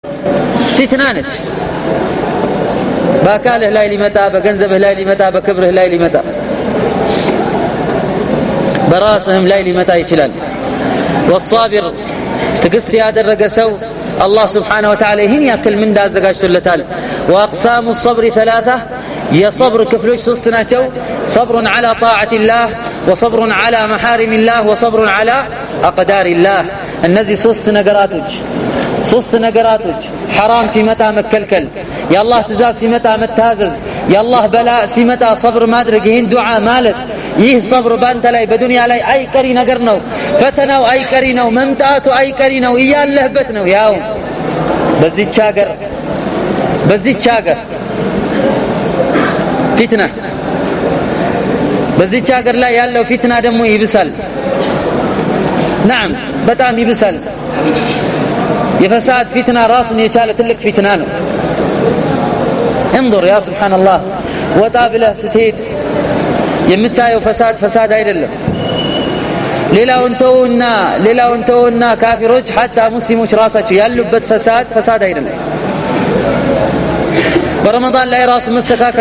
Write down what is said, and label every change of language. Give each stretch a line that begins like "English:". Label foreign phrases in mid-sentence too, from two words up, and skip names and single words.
Amharic: ፊትና ነች። በአካልህ ላይ ሊመጣ፣ በገንዘብህ ላይ ሊመጣ፣ በክብርህ ላይ ሊመጣ፣ በራስህም ላይ ሊመጣ ይችላል። والصابر ትግስት ያደረገ ሰው አላህ
Arabic: سبحانه وتعالى
Amharic: ይህን ያክል ምን እንዳዘጋጅቶለታል።
Arabic: واقسام الصبر ثلاثه
Amharic: የصبر ክፍሎች ሶስት ናቸው። صبر
Arabic: على طاعة الله وصبر على محارم الله وصبر على أقدار الله።
Amharic: እነዚህ ሶስት ነገራቶች حرام ሲመጣ መከልከል፣ የአላህ ትእዛዝ ሲመጣ መታዘዝ፣ የአላህ በላ ሲመጣ صبر ማድረግ፣ ይህን ዱዓ ማለት። ይህ صبر ባንተ ላይ በዱንያ ላይ አይቀሪ ነገር ነው። ፈተናው አይቀሪ ነው፣ መምጣቱ አይቀሪ ነው፣ እያለህበት ነው። ያው በዚህች ሀገር ፊትና፣ በዚህች ሀገር ላይ ያለው ፊትና ደግሞ ይብሳል። نعم በጣም ይብሳል። የፈሳድ ፊትና ራሱን የቻለ ትልቅ ፊትና ነው።
Arabic: انظر يا سبحان الله
Amharic: ወጣ ብለህ ስትሄድ የምታየው ፈሳድ አይደለም። ሌላውን ተውና ካፊሮች حتى ሙስሊሞች ራሳቸው ያሉበት ፈሳድ አይደለም። በረመዳን ላይ ራሱ መስተካከል